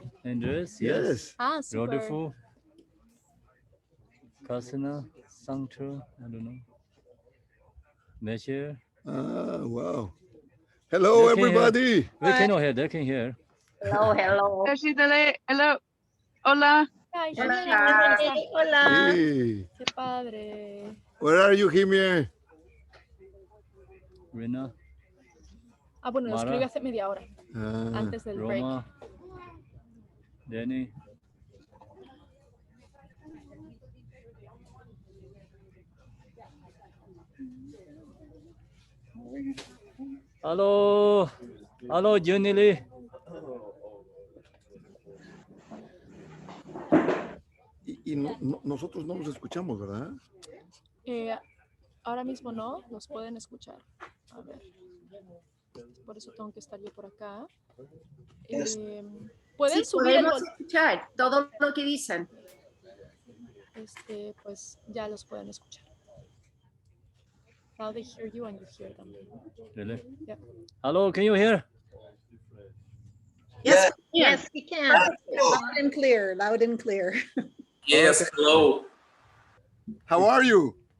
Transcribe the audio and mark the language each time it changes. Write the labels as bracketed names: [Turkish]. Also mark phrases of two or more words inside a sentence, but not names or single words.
[English] Andres, Yes. Ah, super. Rodolfo, Kasana, Sangcho, I don't know. Measure. Wow. Hello, They can hear. everybody. We cannot hear, they can hear. Hello, hello. Hello. [Spanish] Hola. Ay, Hola. Jimena. Hola. [English] Hey. [Spanish] Qué padre. [English] Where are you, Jimmy? Rina, [Spanish] Ah, bueno, lo Mara. escribí hace media hora, antes del break. [English] Roma, Danny. Hello. Hello, Jenny Lee. [Spanish] Y nosotros no los escuchamos, ¿verdad? Ahora mismo no, los pueden escuchar. A ver. Por eso tengo que estar yo por acá. Pueden Sí, subir el podemos escuchar todo lo que dicen. Pues ya los pueden escuchar. [English] Now they hear you and you hear them. Really? Yeah. Hello, can you hear? Yes, Yes, we can. Loud and clear, loud and clear. Yes, Okay. hello. How are you?